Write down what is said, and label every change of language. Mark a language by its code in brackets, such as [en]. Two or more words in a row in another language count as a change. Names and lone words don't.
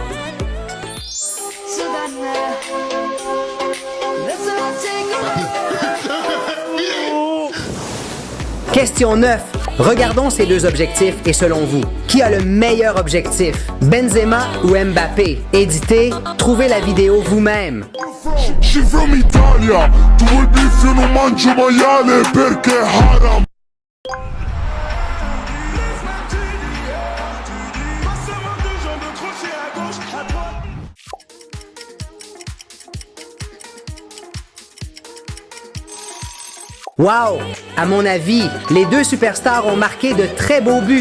[fr] Question 9. Regardons ces deux objectifs et selon vous, qui a le meilleur objectif? Benzema ou Mbappé? Éditez, trouvez la vidéo vous-même. [en] She from [it] Italia, tu vuoi beef io non mangio maiale perché è haram. [fr] Wow! À mon avis, les deux superstars ont marqué de très beaux buts.